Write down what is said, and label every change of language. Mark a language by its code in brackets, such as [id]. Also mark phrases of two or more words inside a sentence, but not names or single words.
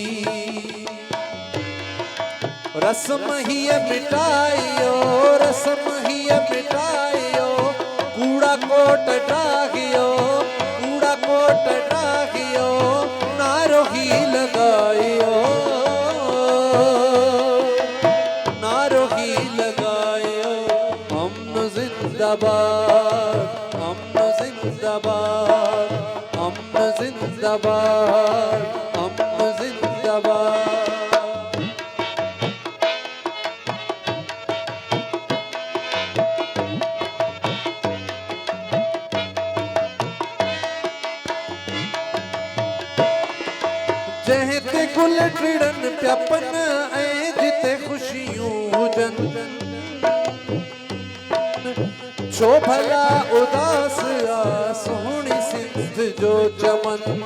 [sd] रस्म हीअ मिटायो, रस्म हीअ मिटायो, कूड़ा कोट डाहियो, कूड़ा कोट डाहियो, नारो ही लगायो, नारो ही लगायो। [ur] हम जिंदाबाद, हम जिंदाबाद, हम जिंदाबाद, हम जिंदाबाद। [sd] जंहिं ते गुल टिड़न पिया पन, ऐं जिते ख़ुशियूं हुजनि, छो भला उदास आ सोहणी सिंध जो चमन।